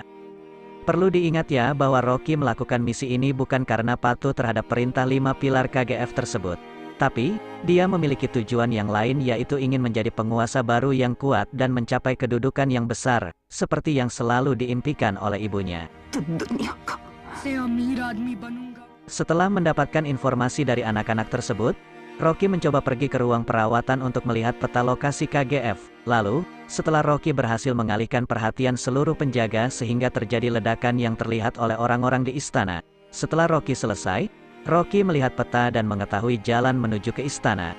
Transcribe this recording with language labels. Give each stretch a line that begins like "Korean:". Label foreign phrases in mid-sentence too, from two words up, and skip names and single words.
Indonesian: Perlu diingat ya bahwa Rocky melakukan misi ini bukan karena patuh terhadap perintah 5 pilar KGF tersebut. Tapi, dia memiliki tujuan yang lain, yaitu ingin menjadi penguasa baru yang kuat dan mencapai kedudukan yang besar, seperti yang selalu diimpikan oleh ibunya.
Hindi: से अमीर आदमी बनूंगा।
Indonesian: Setelah mendapatkan informasi dari anak-anak tersebut, Rocky mencoba pergi ke ruang perawatan untuk melihat peta lokasi KGF. Lalu, setelah Rocky berhasil mengalihkan perhatian seluruh penjaga sehingga terjadi ledakan yang terlihat oleh orang-orang di istana. Setelah Rocky selesai, Rocky melihat peta dan mengetahui jalan menuju ke istana.